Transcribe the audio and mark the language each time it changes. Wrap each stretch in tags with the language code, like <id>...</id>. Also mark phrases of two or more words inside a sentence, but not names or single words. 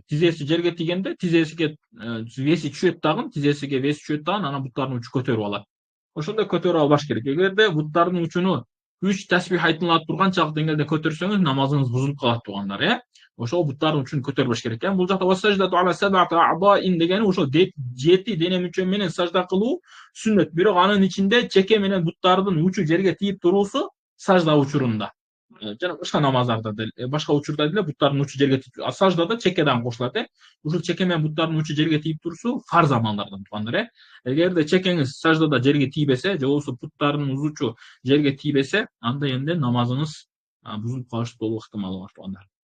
<ky>Тизеси жерге тийгенде тизесиге веси түшөт дагы, анан буттардын учу көтөрүп алат. Ошондой көтөрүп албаш керек. Эгерде буттардын учуну 3 тасбих айтылат турган чак деңгээлде көтөрсөңүз, намазыңыз бузулуп калат туугандар, Ошол буттардын учун көтөрбөш керек. Бул жакта</ky> <ar>والسجدة على سبعة أعضاء</ar> <ky>дегени ошол 7 дене мүчө менен сажда кылуу сүннөт. Бирок анын ичинде чеке менен буттардын учу жерге тийип туруусу сажда учурунда. Жана башка намаздарда деле, башка учурда деле буттардын учу жерге тийип, саждада чеке дагы кошулат, Ушул чеке менен буттардын учу жерге тийип турусу фарз амалдардан туугандар, Эгерде чекеңиз саждада жерге тийбесе, же болбосо буттардын учу жерге тийбесе, анда эми намазыңыз бузулуп калышы болуу ыктымалы бар туугандар.</ky>